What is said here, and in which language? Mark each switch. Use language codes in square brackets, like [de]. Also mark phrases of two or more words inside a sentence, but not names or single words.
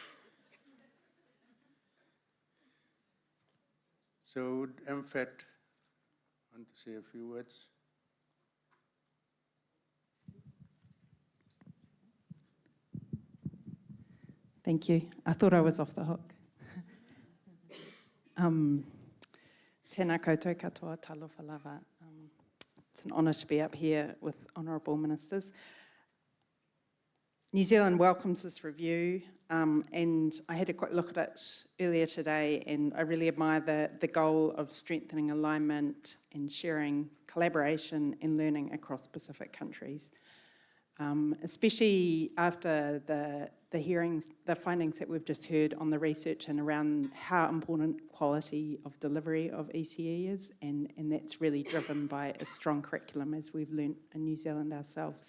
[en] So would MFET want to say a few words? Thank you. I thought I was off the hook. [mi] Tēnā koutou katoa, [sm] talofa lava. [en] It's an honour to be up here with honourable ministers. New Zealand welcomes this review, and I had a quick look at it earlier today, and I really admire the goal of strengthening alignment and sharing collaboration and learning across Pacific countries, especially after the hearings, the findings that we've just heard on the research and around how important quality of delivery of ECE is, and that's really driven by a strong curriculum, as we've learnt in New Zealand ourselves.